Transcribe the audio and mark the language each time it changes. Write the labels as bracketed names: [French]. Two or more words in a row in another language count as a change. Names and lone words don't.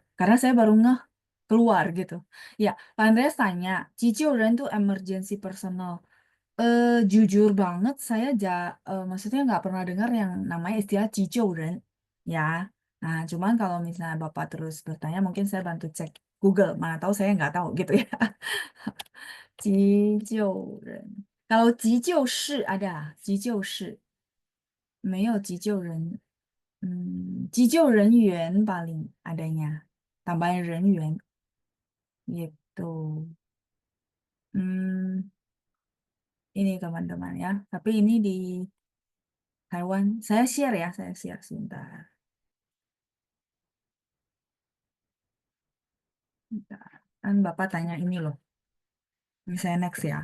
[Indonesian] Karena saya baru ngeh keluar gitu. Ya, Pak Andreas tanya, Cici Ren tuh [English] emergency personal. [Indonesian] Jujur banget, maksudnya nggak pernah dengar yang namanya istilah Cici Ren. Ya, nah cuman kalau misalnya Bapak terus bertanya, mungkin saya bantu cek Google. Mana tahu saya nggak tahu gitu ya. [Chinese] 急救人. Kalau 急救室 ada, 急救室. 没有急救人.急救人员 [Indonesian] paling adanya. Tambahan 人员 gitu. Hmm, ini teman-teman ya. Tapi ini di Taiwan. Saya share ya, saya share sebentar. Bentar. Kan Bapak tanya ini loh. Ini saya next ya.